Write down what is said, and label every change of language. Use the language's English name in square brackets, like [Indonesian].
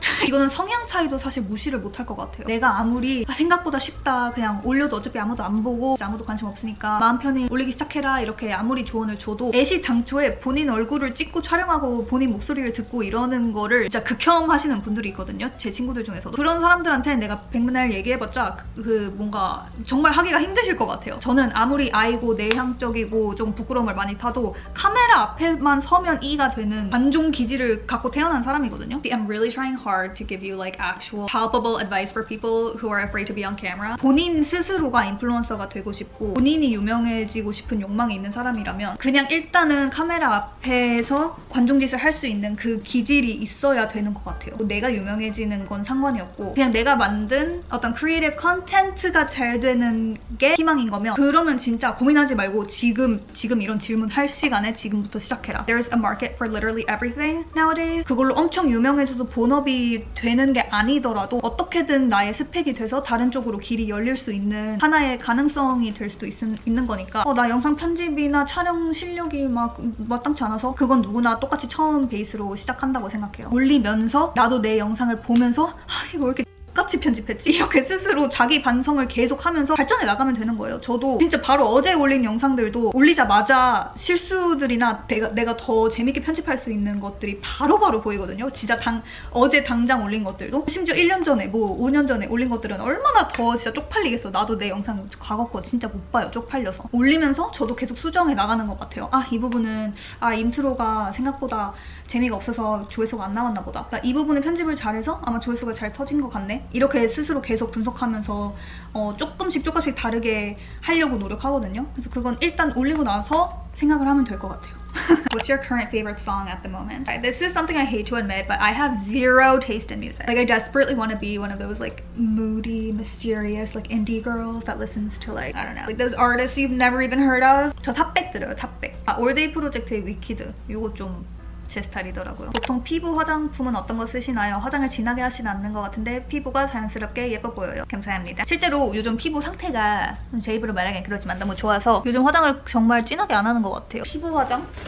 [Korean] 이거는 성향 차이도 사실 무시를 못할 것 같아요. 내가 아무리 생각보다 쉽다 그냥 올려도 어차피 아무도 안 보고 아무도 관심 없으니까 마음 편히 올리기 시작해라 이렇게 아무리 조언을 줘도 애시 당초에 본인 얼굴을 찍고 촬영하고 본인 목소리를 듣고 이러는 거를 진짜 극혐하시는 분들이 있거든요. 제 친구들 중에서도. 그런 사람들한테 내가 백날 얘기해봤자 뭔가 정말 하기가 힘드실 것 같아요. 저는 아무리 아이고 내향적이고 좀 부끄러움을 많이 타도 카메라 앞에만 서면 이가 되는 관종 기질을 갖고 태어난 사람이거든요. [English] I'm really trying hard to give you like actual palpable advice for people who are afraid to be on camera. [Korean] 본인 스스로가 인플루언서가 되고 싶고 본인이 유명해지고 싶은 욕망이 있는 사람이라면 그냥 일단은 카메라 앞에서 관종짓을 할 수 있는 그 기질이 있어야 되는 것 같아요. 내가 유명해지는 건 상관이 없고 그냥 내가 만든 어떤 크리에이티브 컨텐츠가 잘 되는 게 희망인 거면 그러면 진짜 고민하지 말고 지금 이런 질문 할 시간에 지금부터 시작해라. [English] There's a market for literally everything nowadays. [Korean] 그걸로 엄청 유명해져서 본업이 되는 게 아니더라도 어떻게든 나의 스펙이 돼서 다른 쪽으로 길이 열릴 수 있는 하나의 가능성이 될 수도 있는 거니까 나 영상 편집이나 촬영 실력이 막 마땅치 않아서 그건 누구나 똑같이 처음 베이스로 시작한다고 생각해요. 올리면서 나도 내 영상을 보면서 이거 왜 이렇게 같이 편집했지? 이렇게 스스로 자기 반성을 계속하면서 발전해 나가면 되는 거예요. 저도 진짜 바로 어제 올린 영상들도 올리자마자 실수들이나 내가 더 재밌게 편집할 수 있는 것들이 바로바로 보이거든요. 진짜 어제 당장 올린 것들도 심지어 1년 전에 5년 전에 올린 것들은 얼마나 더 진짜 쪽팔리겠어. 나도 내 영상 과거 거 진짜 못 봐요. 쪽팔려서. 올리면서 저도 계속 수정해 나가는 것 같아요. 이 부분은 인트로가 생각보다 재미가 없어서 조회수가 안 나왔나 보다. 이 부분은 편집을 잘해서 아마 조회수가 잘 터진 것 같네. 이렇게 스스로 계속 분석하면서 조금씩 다르게 하려고 노력하거든요. 그래서 그건 일단 올리고 나서 생각을 하면 될 것 같아요. [English] What's your current favorite song at the moment? This is something I hate to admit, but I have zero taste in music. Like I desperately want to be one of those like moody, mysterious, like indie girls that listens to like, I don't know, like those artists you've never even heard of. [Korean] 저 탑백 들어요, 탑백. 올데이 프로젝트의 위키드. 이거 좀 제 스타일이더라고요. 보통 피부 화장품은 어떤 거 쓰시나요? 화장을 진하게 하시는 않는 것 같은데 피부가 자연스럽게 예뻐 보여요. 감사합니다. 실제로 요즘 피부 상태가 제 입으로 말하기엔 그렇지만 너무 좋아서 요즘 화장을 정말 진하게 안 하는 것 같아요. 피부 화장?